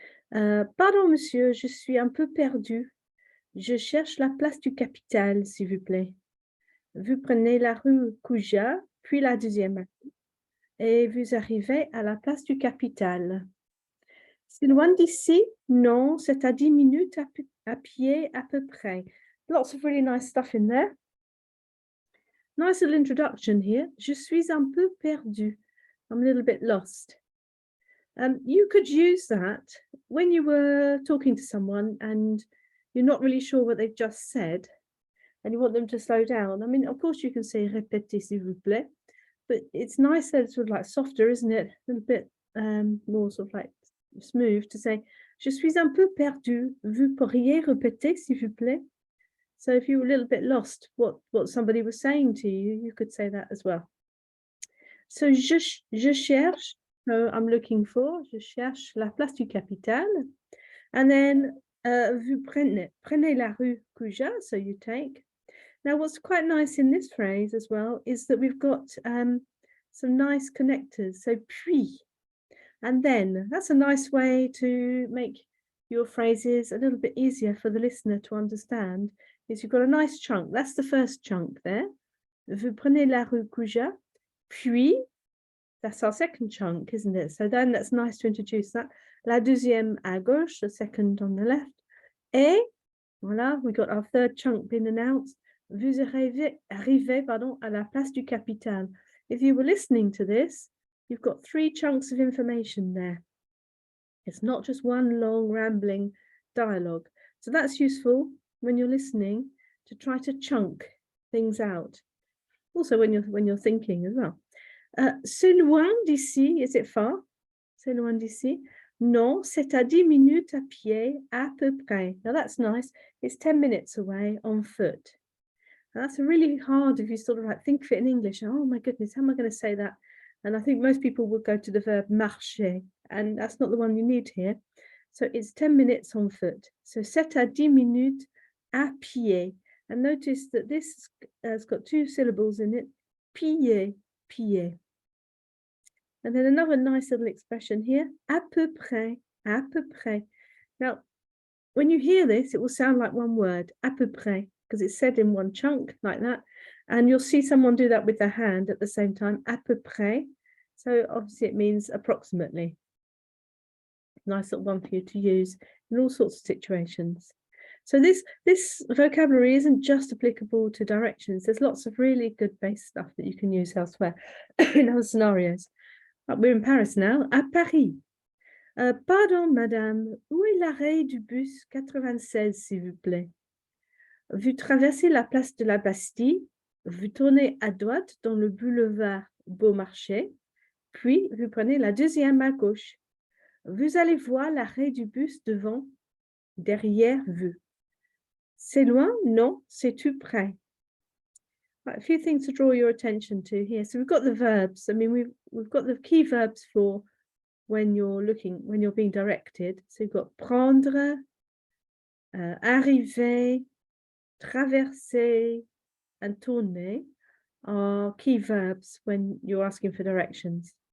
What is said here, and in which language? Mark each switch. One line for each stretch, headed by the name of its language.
French: Pardon, monsieur, je suis un peu perdu. Je cherche la place du Capital, s'il vous plaît. Vous prenez la rue Cuja, puis la deuxième, et vous arrivez à la place du Capital. C'est loin d'ici? Non, c'est à 10 minutes à pied à peu près.
English: Lots of really nice stuff in there. Nice little introduction here.
French: Je suis un peu perdu.
English: I'm a little bit lost. You could use that when you were talking to someone and you're not really sure what they've just said and you want them to slow down. I mean, of course, you can say
French: répétez s'il vous plaît,
English: but it's nicer, sort of like softer, isn't it? A little bit more sort of like smooth to say,
French: je suis un peu perdu. Vous pourriez répéter s'il vous plaît?
English: So if you were a little bit lost what somebody was saying to you, you could say that as well.
French: So, je cherche,
English: so I'm looking for,
French: je cherche la place du Capital.
English: And then,
French: vous prenez la rue Cuja,
English: so you take. Now, what's quite nice in this phrase as well is that we've got some nice connectors. So,
French: puis,
English: and then, that's a nice way to make your phrases a little bit easier for the listener to understand, is you've got a nice chunk. That's the first chunk there.
French: Vous prenez la rue Cuja. Puis,
English: that's our second chunk, isn't it? So then that's nice to introduce that.
French: La deuxième à gauche,
English: the second on the left.
French: Et, voilà,
English: we got our third chunk being announced.
French: Vous arrivez à la place du Capital.
English: If you were listening to this, you've got 3 chunks of information there. It's not just one long rambling dialogue. So that's useful when you're listening to try to chunk things out. Also when you're thinking as well.
French: C'est loin d'ici,
English: is it far?
French: C'est loin d'ici? Non, c'est à 10 minutes à pied, à peu près.
English: Now that's nice. It's 10 minutes away on foot. Now that's really hard if you sort of like think of it in English. Oh my goodness, how am I going to say that? And I think most people would go to the verb marcher, and that's not the one you need here. So it's 10 minutes on foot. So
French: c'est à 10 minutes à pied.
English: And notice that this has got 2 syllables in it.
French: Pied, pied.
English: And then another nice little expression here.
French: À peu près, à peu près.
English: Now, when you hear this, it will sound like one word,
French: à peu près,
English: because it's said in one chunk like that. And you'll see someone do that with their hand at the same time,
French: à peu près.
English: So obviously it means approximately. Nice little one for you to use in all sorts of situations. So this vocabulary isn't just applicable to directions. There's lots of really good base stuff that you can use elsewhere in other scenarios. But we're in Paris now,
French: à Paris. Pardon, madame, où est l'arrêt du bus 96, s'il vous plaît? Vous traversez la place de la Bastille, vous tournez à droite dans le boulevard Beaumarchais, puis vous prenez la deuxième à gauche. Vous allez voir l'arrêt du bus devant, derrière vous. C'est loin? Non, c'est tout près.
English: Right, a few things to draw your attention to here. So we've got the verbs. I mean, we've got the key verbs for when you're being directed. So you've got prendre, arriver, traverser, and tourner are key verbs when you're asking for directions.